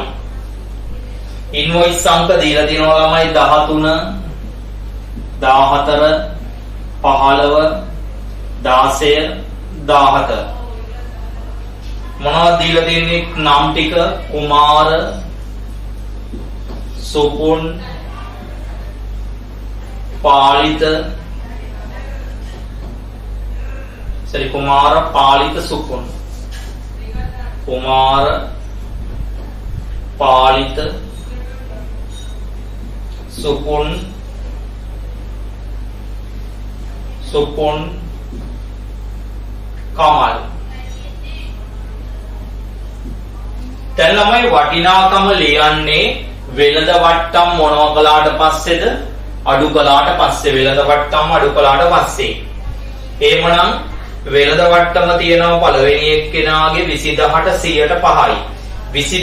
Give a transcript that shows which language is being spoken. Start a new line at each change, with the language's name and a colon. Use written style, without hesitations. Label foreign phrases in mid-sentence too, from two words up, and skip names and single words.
Sinhala: ඉන්වොයිස් අංක දීලා තියෙනවා ළමයි 13 14 15 16 17. මොනවද දීලා තියෙන්නේ? නම් ටික කුමාර, සුපුන්, පාලිත, कुमार पालित सुपुन, कुमार पालित सुपुन, सुपुन कमल. දැන් ළමයි වටිනාකම ලියන්නේ වෙළඳ වට්ටම් මොනවා කළාට පස්සේද අඩු කළාට පස්සේ. වෙළඳ වට්ටම් අඩු කළාට පස්සේ. එහෙමනම් වෙළඳ වට්ටම තියෙනවා පළවෙනි එක්කෙනාගේ 20000ට 100ට 5යි.